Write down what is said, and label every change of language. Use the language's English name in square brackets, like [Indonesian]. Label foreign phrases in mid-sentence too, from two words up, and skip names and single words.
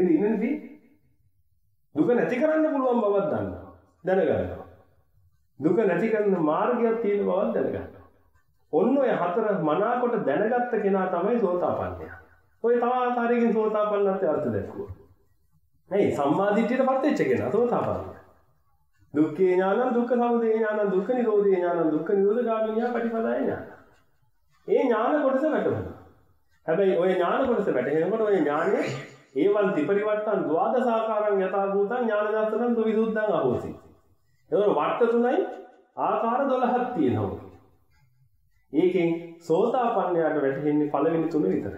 [Sinhala] ඉඳගෙන ඉන්නේදී. දුක නැති කරන්න පුළුවන් බවක් දන්නවා. දැනගන්නවා. දුක නැති කරන මාර්ගයක් තියෙන බවක් දැනගන්නවා. ඔන්න ඔය හතර මනාකොට දැනගත්ත කෙනා තමයි සෝතාපන්නයා. ඔය තව ආකාරයකින් සෝතාපන්නත්වයට අර්ථ දැක්වුවා. මේ සම්මාදිට්ඨියටපත් වෙච්ච කෙනා සෝතාපන්නයා. [Pali] දුක්ඛේ ඥානං දුක්ඛ සමුදය ඥානං දුක්ඛ නිරෝධේ ඥානං දුක්ඛ නිරෝධ ගාමිනිය පටිපදාය ඥාන. [Sinhala] ඒ ඥාන කොටස වැටහෙනවා. හැබැයි ওই ඥාන කොටස වැටහෙනකොට ওই ඥානය [Pali] ඒවන් ත්‍රිපරිවර්තන ද්වාදසාකාරං යථා භූතං ඥාන දර්ශනං දුවිසුද්ධං අහෝසි. [Sinhala] ඒවල වට තුනයි ආකාර 12ක් තියෙනවා. ඒකෙන් සෝතාපන්නයාට වැටහෙන්නේ පළවෙනි තුන විතරයි.